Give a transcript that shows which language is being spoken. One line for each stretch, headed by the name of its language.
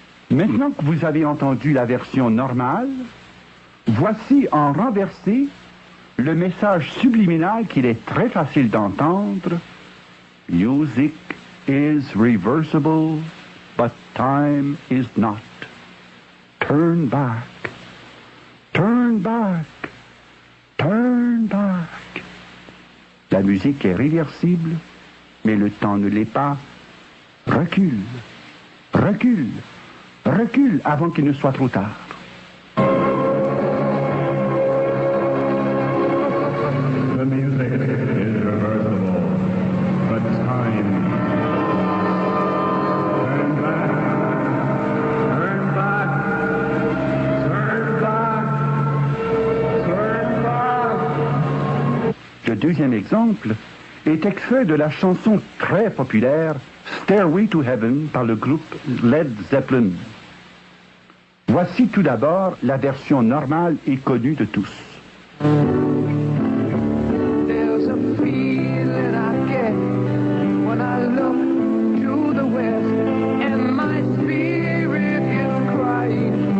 French: Maintenant que vous avez entendu la version normale, voici en renversé le message subliminal qu'il est très facile d'entendre.
English: Music is reversible, but time is not. Turn back, turn back, turn back.
French: La musique est réversible, mais le temps ne l'est pas. Recule, recule, recule avant qu'il ne soit trop tard.
English: The music is reversible, but time. Turn back, turn back, turn back, turn back.
French: Le deuxième exemple est extrait de la chanson très populaire Stairway to Heaven par le groupe Led Zeppelin. Voici tout d'abord la version normale et connue de tous.
English: There's a feeling I get when I look to the west and my spirit is crying.